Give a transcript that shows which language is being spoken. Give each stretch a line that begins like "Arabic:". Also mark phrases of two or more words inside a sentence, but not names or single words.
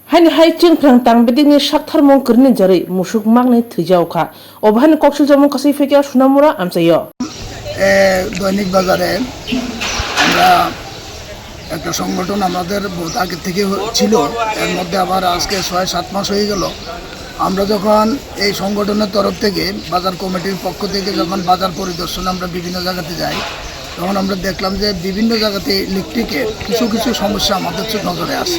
Kok Borok: Hani hai cing prang tang beding ni shakthar mong kerni jari musuk mag ni thijau kha obhan koksu jamon kasai fekya sunamura amsayo
Bangla: দৈনিক বাজারে আমরা একটা সংগঠন আমাদের বহুত আগে থেকে ছিল, এর মধ্যে আবার আজকে ৬-৭ মাস হয়ে গেল। আমরা যখন এই সংগঠনের তরফ থেকে বাজার কমিটির পক্ষ থেকে যখন বাজার পরিদর্শনে আমরা বিভিন্ন জায়গাতে যাই, তখন আমরা দেখলাম যে বিভিন্ন জায়গাতে ইলেকট্রিকের কিছু কিছু সমস্যা আমাদের নজরে আসে।